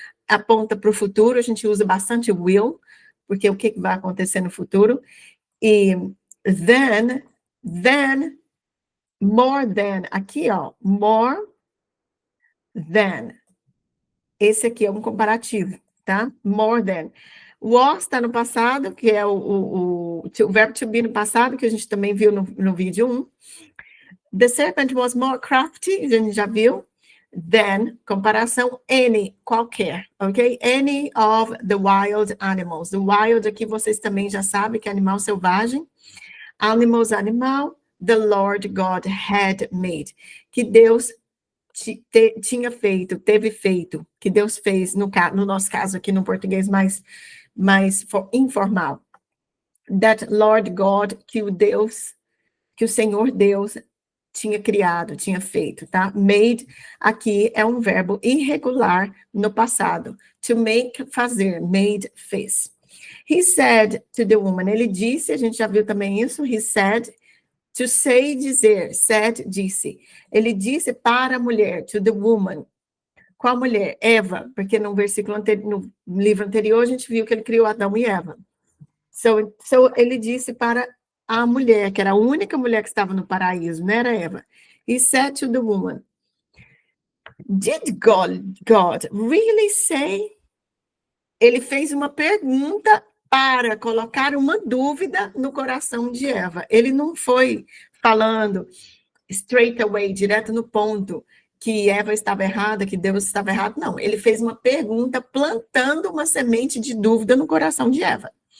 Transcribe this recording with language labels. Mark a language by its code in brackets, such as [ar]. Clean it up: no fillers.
[pt] aponta para o futuro, a gente usa bastante will, porque o que vai acontecer no futuro, e then, more than, aqui ó, more than, esse aqui é um comparativo, tá? More than. Was está no passado, que é o verbo to be no passado, que a gente também viu no vídeo 1. [en] The serpent was more crafty, [pt] a gente já viu. Than, comparação, any, qualquer, ok? [en] Any of the wild animals. [pt] The wild aqui vocês também já sabem que é animal selvagem. [en] Animals, animal, the Lord God had made. [pt] Que Deus tinha feito, teve feito, que Deus fez, no nosso caso aqui no português mais informal. [en] That Lord God, [pt] que o Senhor Deus tinha criado, tinha feito, tá? Made, aqui é um verbo irregular no passado. [en] To make, fazer, made, fez. He said to the woman, [pt] ele disse, a gente já viu também isso, [en] he said, to say, dizer, said, disse. [pt] Ele disse para a mulher, [en] to the woman. [pt] Qual mulher? Eva, porque no livro anterior a gente viu que ele criou Adão e Eva. So ele disse para a mulher, que era a única mulher que estava no paraíso, não era Eva. [en] He said to the woman, did God really say? [pt] Ele fez uma pergunta para colocar uma dúvida no coração de Eva. Ele não foi falando [en] straight away, [pt] direto no ponto. que Eva estava errada, que Deus estava errado. Não, ele fez uma pergunta plantando uma semente de dúvida no coração de Eva.